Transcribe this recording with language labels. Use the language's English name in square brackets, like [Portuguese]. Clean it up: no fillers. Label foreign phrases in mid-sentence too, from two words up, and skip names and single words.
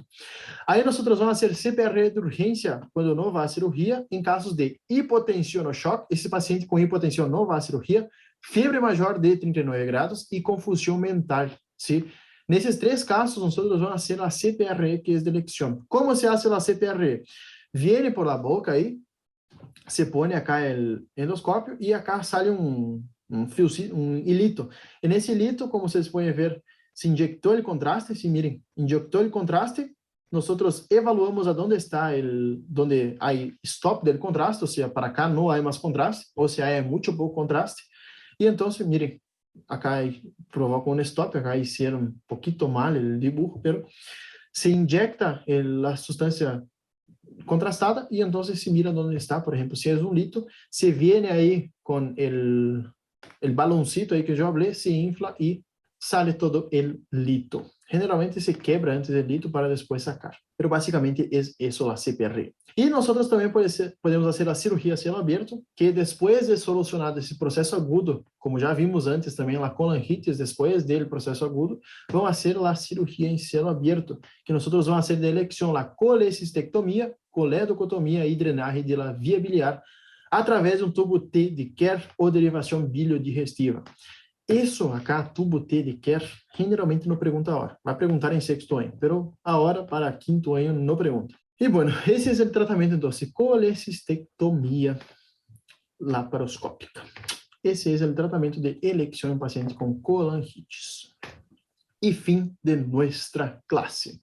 [Portuguese] Aí nós vamos fazer CPRE de urgência quando não vai à cirurgia, em casos de hipotensão ou choque. Esse paciente com hipotensão não vai à cirurgia, febre maior de 39 graus e confusão mental. Sim? Nesses 3 casos, nós vamos fazer a CPRE, que é de eleição. Como se faz a CPRE? [Spanish] Viene por la boca [Portuguese] aí, se põe acá o endoscópio e acá sai um hilito. E nesse hilito, como vocês podem ver, se inyectou o contraste, [Spanish] se miren, [Portuguese] inyectou o contraste, nós evaluamos aonde está donde há stop [Spanish] del contraste, [Portuguese] ou seja, para cá não há mais contraste, ou seja, há muito pouco contraste, e então, [Spanish] miren, acá provoca um stop, acá hicieron [Portuguese] um pouquinho mal o [Spanish] dibujo, pero se inyecta a substância contrastada y entonces se mira dónde está, por ejemplo, si es un lito, se viene ahí con el baloncito ahí que yo hablé, se infla y sale todo el lito. Generalmente se quebra antes del lito para después sacar, pero básicamente es eso la CPRE. Y nosotros también podemos hacer la cirugía a cielo abierto, que después de solucionado [Portuguese] esse processo agudo, como já vimos antes também, [Spanish] la colangitis, después del processo agudo, vamos hacer la cirugía en cielo abierto, que nosotros vamos hacer de elección la colecistectomía, [Portuguese] coledocotomia e drenagem [Spanish] de la [Portuguese] via biliar através de um tubo T de Kerr ou derivação biliodigestiva. Isso acá, tubo T de Kerr, generalmente não pergunta a hora. Vai perguntar em sexto ano, pero a hora para quinto ano não pergunta. E, bueno, esse é o tratamento, então, colecistectomia laparoscópica. Esse é o tratamento de eleição em paciente com colangitis. E fim de nossa classe.